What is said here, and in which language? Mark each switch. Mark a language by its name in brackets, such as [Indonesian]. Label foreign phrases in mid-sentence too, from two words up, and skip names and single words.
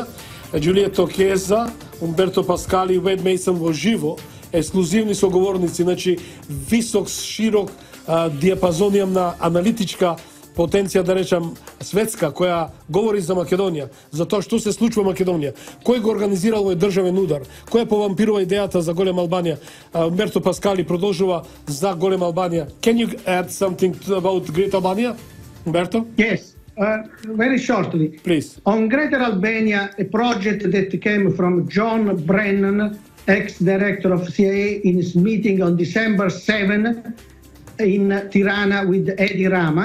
[Macedonian] Джулието Кеза, Умберто Паскали и Уейд Мейсон во живо, ексклузивни соговорници, значи висок, широк диапазон на аналитичка потенција, да речам, светска, која говори за Македонија, за тоа што се случува во Македонија, кој го организирал овој државен удар, кој повампирува идејата за Голема Албанија. Умберто Паскали продолжува за Голема Албанија. [English] Can you add something about Great Albania, Umberto? Yes. Very shortly, please. On Greater Albania, a project that came from John Brennan, ex-director of CIA, in his meeting on December 7 in Tirana with Edi Rama.